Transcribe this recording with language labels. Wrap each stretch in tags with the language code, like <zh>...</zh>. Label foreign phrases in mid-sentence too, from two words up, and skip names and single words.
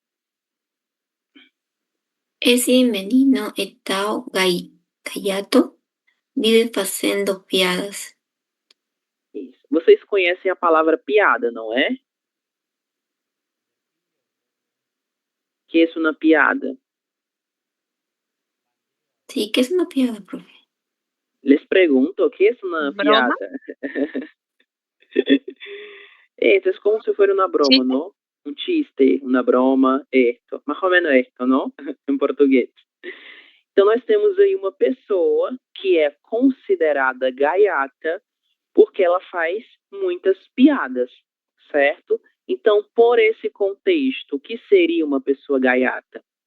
<pt>Esse menino é tão gaiato, vive fazendo piadas. Isso. Vocês conhecem a palavra piada, não é? Que é uma piada?</pt> <es>Sí, ¿qué es una piada, profe?</es> <pt>Les pergunto, que é uma Broma? piada?</pt> <es>Esto es como si fuera una broma, Chiste? ¿no? Un chiste, una broma, esto.</es> <pt>Mais ou menos esto, não? Em português. Então, nós temos aí uma pessoa que é considerada gaiata porque ela faz muitas piadas, certo? Então, por esse contexto, o que seria uma pessoa gaiata?</pt>